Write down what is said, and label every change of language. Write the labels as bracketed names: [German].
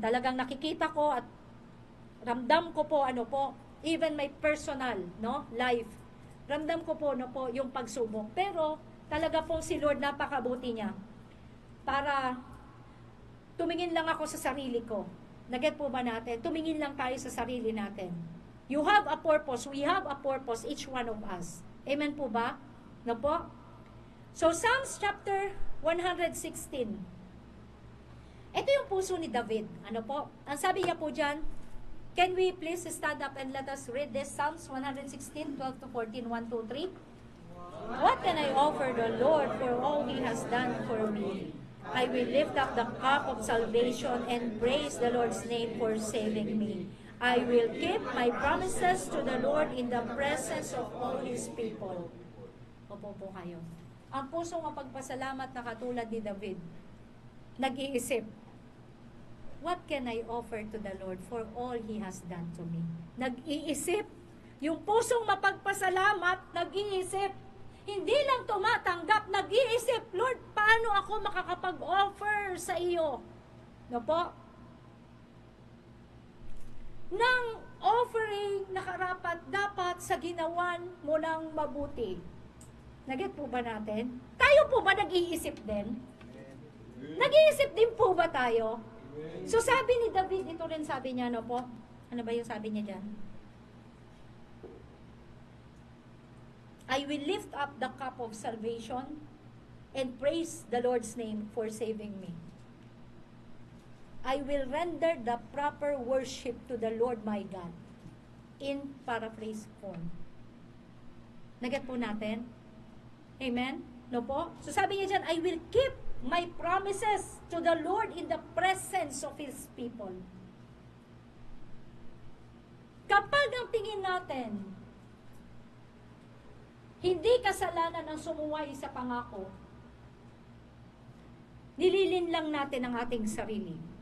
[Filipino] Talagang nakikita ko at ramdam ko po, [English] even my personal, life. [Filipino] Ramdam ko po, yung pagsubok. Pero, talaga pong si Lord, napakabuti niya. Para, tumingin lang ako sa sarili ko. Naget po ba natin? Tumingin lang tayo sa sarili natin. [English] You have a purpose. We have a purpose, each one of us. [Filipino] Amen po ba? No po? So, Psalms chapter 116. Ito yung puso ni David. Ano po? Ang sabi niya po dyan, [English] can we please stand up and let us read this? Psalms 116, 12 to 14, 1, 2, 3. What can I offer the Lord for all He has done for me? I will lift up the cup of salvation and praise the Lord's name for saving me. I will keep my promises to the Lord in the presence of all His people. [Filipino] Opo po kayo. Ang pusong mapagpasalamat na katulad ni David, nag-iisip, [English] what can I offer to the Lord for all He has done to me? [Filipino] Nag-iisip. Yung pusong mapagpasalamat, nag-iisip. Hindi lang tumatanggap, nag-iisip, Lord, paano ako makakapag-offer sa iyo? No po? Ng offering na karapat dapat sa ginawan mo ng mabuti. Naget po ba natin? Tayo po ba nag-iisip din? Nag-iisip din po ba tayo? So sabi ni David, ito rin sabi niya, po? Ano ba yung sabi niya dyan? [English] I will lift up the cup of salvation and praise the Lord's name for saving me. I will render the proper worship to the Lord my God in paraphrase form. [Filipino] Naget po natin? [English] Amen? No po? [Filipino] So sabi niya dyan, [English] I will keep my promises to the Lord in the presence of His people. [Filipino] Kapag ang tingin natin, hindi kasalanan ang sumuway sa pangako, nililin lang natin ang ating sarili.